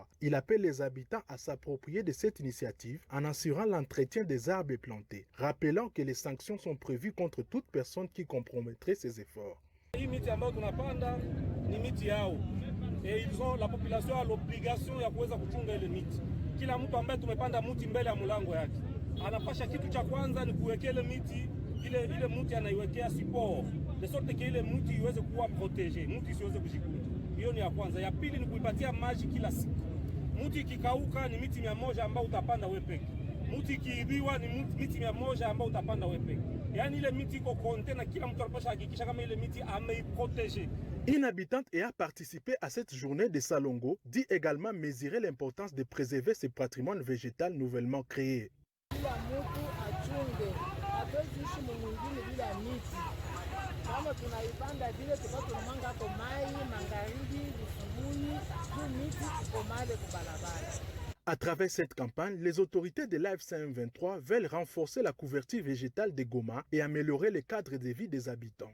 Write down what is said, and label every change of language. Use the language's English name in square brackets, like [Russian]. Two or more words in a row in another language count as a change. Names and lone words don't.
[French] Il appelle les habitants à s'approprier de cette initiative en assurant l'entretien des arbres plantés, rappelant que les sanctions sont prévues contre toute personne qui compromettrait ces efforts. Et la population a l'obligation [Swahili] ya kuweza kuchunga ile miti. Kila mtu ambaye tumepanda mti mbele ya mlango yake anapasha kitu cha kwanza ni kuwekea ile miti, ile mti anaiwekea [French] support de sorte que [Swahili] ile mti iweze kuwa protege, mti isiweze kujikunja. Hiyo ni ya kwanza. Ya pili ni kuipatia maji kila siku. Mti ikikauka ni miti 100 ambao utapanda wewe peke. Mti ikiibiwa ni miti 100 ambao utapanda wewe peke. Yaani ile miti iko konte na kila mtu anapasha hakikisha kama ile miti ameiprotege. [French] Une habitante ayant participé à cette journée de Salongo dit également mesurer l'importance de préserver ce patrimoine végétal nouvellement créé. À travers cette campagne, les autorités de l'AFC M23 veulent renforcer la couverture végétale de Goma et améliorer le cadre de vie des habitants.